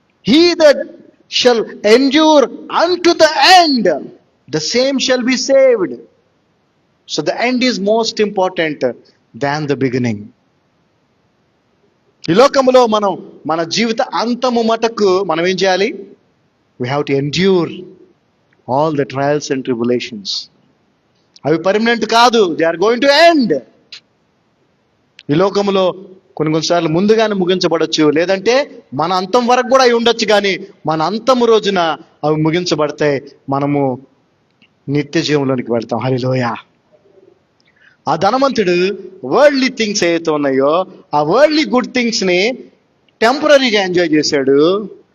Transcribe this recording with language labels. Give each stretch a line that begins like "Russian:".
English: He that shall endure unto the end, the same shall be saved. So the end is most important than the beginning.
Telugu: ఈ లోకములో మనం మన జీవిత అంతము మటుకు మనం ఏం చేయాలి?
English: We have to endure all the trials and tribulations.
Telugu: అవి పర్మనెంట్ కాదు,
English: they are going to end.
Telugu: ఈ లోకములో కొన్నిసార్లు ముందుగానే ముగించబడచ్చు, లేదంటే మన అంతం వరకు కూడా అవి ఉండొచ్చు. కానీ మన అంతము రోజున అవి ముగించబడతాయి, మనము నిత్య జీవంలోనికి వెళ్తాం. హల్లెలూయా. ఆ ధనవంతుడు వరల్డ్లీ థింగ్స్ ఏవైతే ఉన్నాయో ఆ వరల్డ్లీ గుడ్ థింగ్స్ ని టెంపరీగా ఎంజాయ్ చేశాడు.